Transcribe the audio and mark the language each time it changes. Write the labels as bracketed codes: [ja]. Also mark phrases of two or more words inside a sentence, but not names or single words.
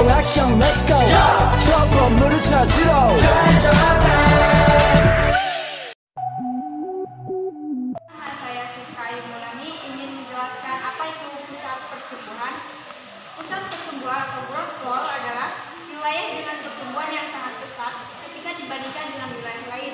[ko] 액션 [en] let's go [ko] 저 건물을 찾으러 [id] Saya Siska Ayu Mulani ingin menjelaskan apa itu pusat pertumbuhan. Pusat pertumbuhan atau [en] growth pole [id] adalah wilayah dengan pertumbuhan yang sangat pesat ketika dibandingkan dengan wilayah lain.